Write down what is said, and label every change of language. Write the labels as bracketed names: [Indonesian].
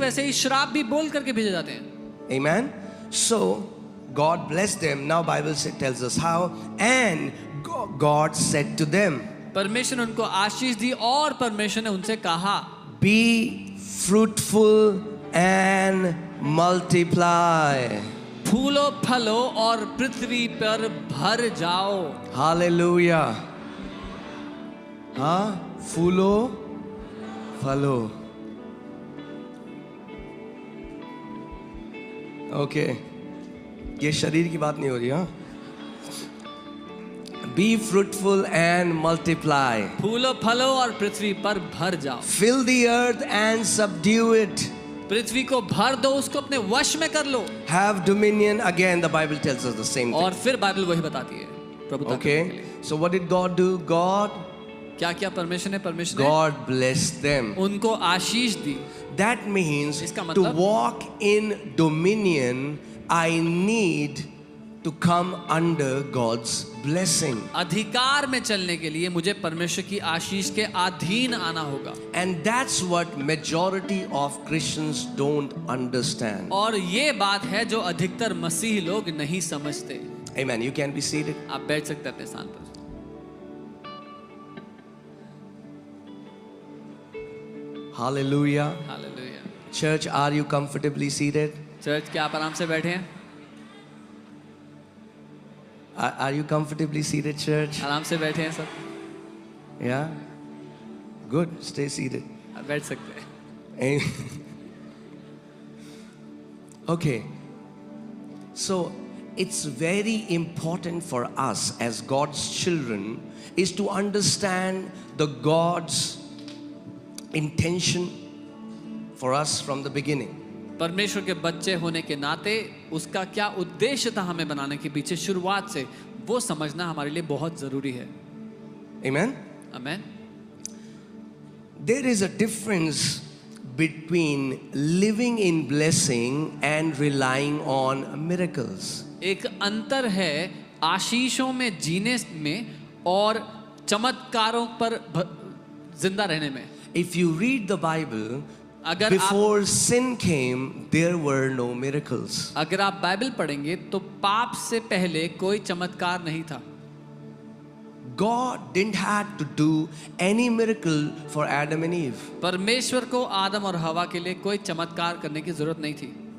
[Hindi] वैसे ही श्राप भी बोल करके भेजे जाते हैं। [English] Amen. So God blessed them. Now Bible tells us how. And God said to them. [Hindi] परमेश्वर ने उनको आशीष दी और परमेश्वर ने उनसे कहा, [English] Be fruitful and multiply. [Hindi] फूलो फलो और पृथ्वी पर भर जाओ। Hallelujah. हाँ, फूलो फलो। ओके, ये शरीर की बात नहीं हो रही। [English] हाँ, Be fruitful and multiply. [Hindi] फूलो फलो और पृथ्वी पर भर जाओ। [English] Fill the earth and subdue it. [Hindi] पृथ्वी को भर दो, उसको अपने वश में कर लो। [English] Have dominion. Again, the Bible tells us the same thing. [Hindi] और फिर बाइबल वही बताती है, प्रभुता करने के [English] Okay, [Hindi] लिए। [English] so what did God do? [Hindi] क्या क्या परमेश्वर ने [English] God blessed them. [Hindi] उनको आशीष दी। [English] That means [Hindi] इसका [English] to [Hindi] मतलब? [English] walk in dominion, I need to come under God's blessing. [Hindi] अधिकार में चलने के लिए मुझे परमेश्वर की आशीष के अधीन आना होगा। [English] And that's what majority of Christians don't understand. [Hindi] और ये बात है जो अधिकतर मसीही लोग नहीं समझते। [English] Amen. You can be seated. [Hindi] आप बैठ सकते हैं अपने स्थान पर। [English] Hallelujah. [Hindi] Hallelujah. [English] Church, are you comfortably seated? [Hindi] Church क्या आप आराम से बैठे हैं? [English] Are you comfortably seated, church? [Hindi] आराम से बैठे हैं सब? [English] Yeah? Good. Stay seated. [Hindi] आप बैठ सकते हैं। [English] Okay. So it's very important for us as God's children is to understand the God's intention for us from the beginning. [Hindi] परमेश्वर के बच्चे होने के नाते उसका क्या उद्देश्य था हमें बनाने के पीछे शुरुआत से, वो समझना हमारे लिए बहुत जरूरी है। [English] Amen? [Hindi] Amen. [English] There is a difference between living in blessing and relying on miracles. [Hindi] एक अंतर है आशीषों में जीने में और चमत्कारों पर जिंदा रहने में। [English] If you read the Bible, [Hindi] अगर [English] before sin came, there were no miracles. [Hindi] अगर आप बाइबल पढ़ेंगे तो पाप से पहले कोई चमत्कार नहीं था। [English] God didn't have to do any miracle for Adam and Eve. [Hindi] परमेश्वर को आदम और हवा के लिए कोई चमत्कार करने की जरूरत नहीं थी।